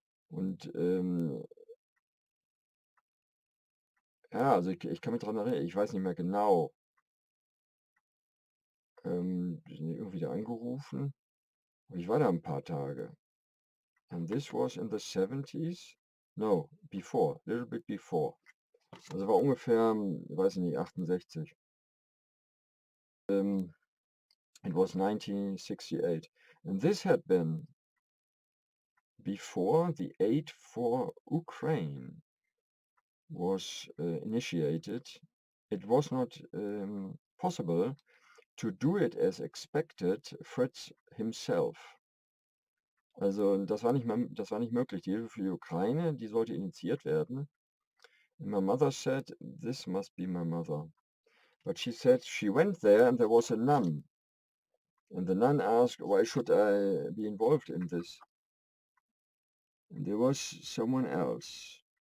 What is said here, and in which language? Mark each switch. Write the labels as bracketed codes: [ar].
[de] Und, ja, also ich kann mich dran erinnern, ich weiß nicht mehr genau. Die sind irgendwie da angerufen und ich war da 'n paar Tage. [en] And this was in the 70s? No, before, little bit before. [de] Also war ungefähr, weiß ich nicht, 68. [en] It was 1968. And this had been before the aid for Ukraine was initiated. It was not possible to do it as expected, Fritz himself. [de] Also, das war nicht möglich. Die Hilfe für die Ukraine, die sollte initiiert werden. [en] And my mother said, "This must be my mother." But she said she went there and there was a nun. And the nun asked, "Why should I be involved in this?" And there was someone else.